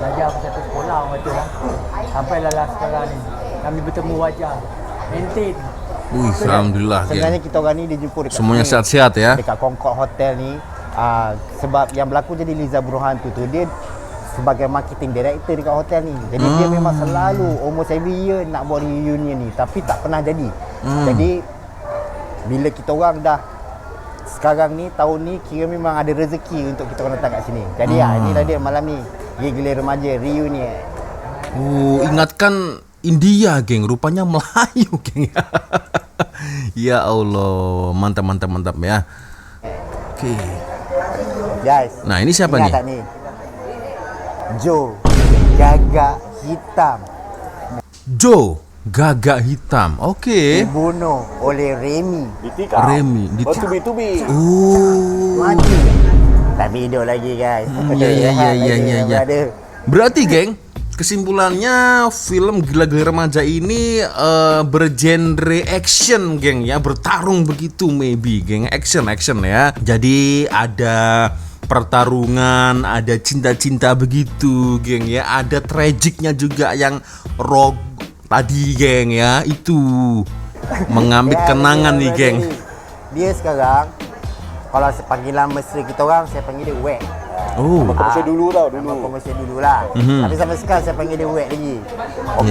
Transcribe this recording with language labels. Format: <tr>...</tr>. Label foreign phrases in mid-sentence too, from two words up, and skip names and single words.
<ms>belajar aku satu sekolah orang kata lah. Sampailah lah sekarang ni. Kami bertemu wajah. Maintain. Alhamdulillah, Sebenarnya geng. kita orang ni dijumpa dekat Semuanya sini, sehat-sehat ya. dekat Concord Hotel ni. Sebab yang berlaku jadi Liza Burhan tu dia sebagai</ms> <en>marketing director</en> <ms>dekat hotel ni. Jadi dia memang selalu</ms> <en>almost every year</en> <ms>nak buat reunion ni, tapi tak pernah jadi. Jadi bila kita orang dah sekarang ni, tahun ni kira memang ada rezeki untuk kita orang datang kat sini. Jadi inilah dia malam ni, Gila Remaja reunion. Oh, ingatkan India, geng. Rupanya Melayu, geng.</ms> <ar>Ya Allah,</ar> <ms>mantap ya. Oke. Guys, Nah, ini siapa ingat nih? tak ni? Joe Gagak Hitam Joe Gagak Hitam. Oke. dibunuh oleh Remy. Remy. Oh. Mati. Tapi hidup lagi guys. Iya. Ada. Berarti, geng, kesimpulannya film Gila-Gila Remaja ini bergenre action, geng ya, bertarung begitu maybe, geng, action ya. Jadi ada pertarungan, ada cinta-cinta begitu, geng ya, ada tragiknya juga yang rock tadi, geng ya, itu mengambil Ya, kenangan betul, nih, geng. betul. Dia sekarang kalau panggilan mesra kita orang, saya panggil dia Wek. Oh, Komersial dulu tau, Nama komersial dululah. Tapi sampai sekarang saya panggil dia Wek lagi. Okey,</ms>